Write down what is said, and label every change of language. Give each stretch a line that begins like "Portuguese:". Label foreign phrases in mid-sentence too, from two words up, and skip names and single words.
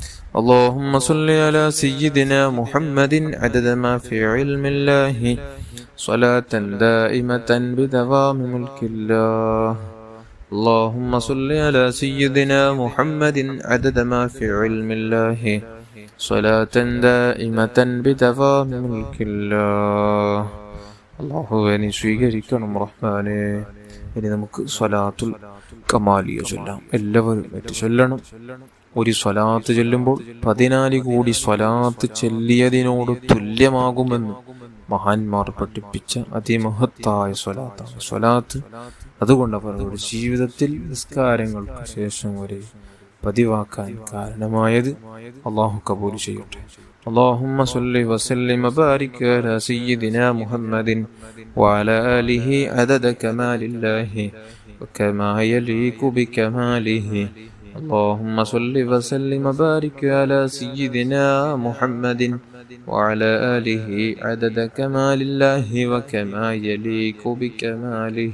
Arabic: اللهم صل على سيدنا محمد عدد ما في علم الله صلاة دائمة بدوام ملك الله. اللهم صل على سيدنا محمد عدد ما في علم الله صلاة دائمة بدوام ملك الله.
Malayalam: അള്ളാഹുവേ നീ സ്വീകരിക്കണം റഹ്മാനേ. ഇനി നമുക്ക് സ്വലാത്തുൽ കമാലിയ ചൊല്ലാം. എല്ലാവരും ചൊല്ലണം. ഒരു സ്വലാത്ത് ചൊല്ലുമ്പോൾ 14 കോടി സ്വലാത്ത് ചൊല്ലിയതിനോട് തുല്യമാകുമെന്ന് മഹാന്മാർ പഠിപ്പിച്ച അതിമഹത്തായ സ്വലാത്താണ് സ്വലാത്ത്. അതുകൊണ്ട് അവരുടെ ജീവിതത്തിൽ നിസ്കാരങ്ങൾക്ക് ശേഷം വരെ പതിവാക്കാൻ കാരണമായത് അള്ളാഹു കബൂൽ ചെയ്യട്ടെ.
Arabic: اللهم صل وسلم وبارك على سيدنا محمد وعلى آله عدد كمال الله وكما يليق بكماله. اللهم صل وسلم وبارك على سيدنا محمد وعلى آله عدد كمال الله وكما يليق بكماله.